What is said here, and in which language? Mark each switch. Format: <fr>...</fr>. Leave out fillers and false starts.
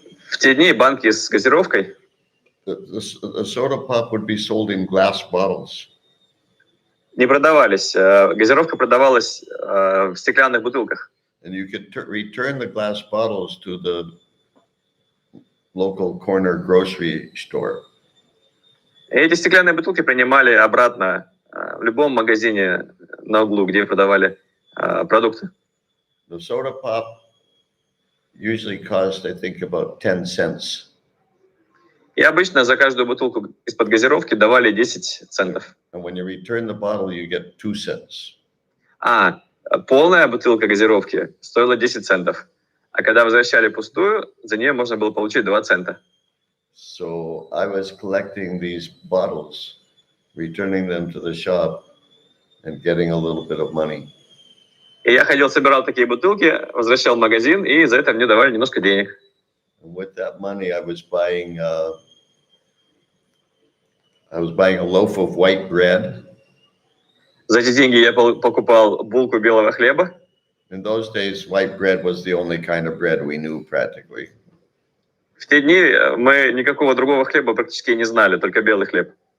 <ru>В те дни банки с газировкой,</ru> <en>The soda pop would be sold in glass bottles.</en> <ru>не продавались. Газировка продавалась в стеклянных бутылках.</ru> <en>And you could return the glass bottles to the local corner grocery store.</en> <ru>И эти стеклянные бутылки принимали обратно в любом магазине на углу, где продавали продукты.</ru> <en>The soda pop usually cost, I think, about 10 cents.</en> <ru>И обычно за каждую бутылку из-под газировки давали 10 центов.</ru> <en>And when you return the bottle, you get 2 cents.</en> <ru>Полная бутылка газировки стоила 10 центов. А когда возвращали пустую, за нее можно было получить 2 цента.</ru> <en>So I was collecting these bottles, returning them to the shop, and getting a little bit of money.</en> <ru>И я ходил, собирал такие бутылки, возвращал в магазин, и за это мне давали немножко денег.</ru> <en>And with that money, I was buying a loaf of white bread.</en> <ru>За эти деньги я покупал булку белого хлеба.</ru> <en>In those days, white bread was the only kind of bread we knew practically.</en> <ru>В те дни мы никакого другого хлеба практически не знали, только белый хлеб.</ru>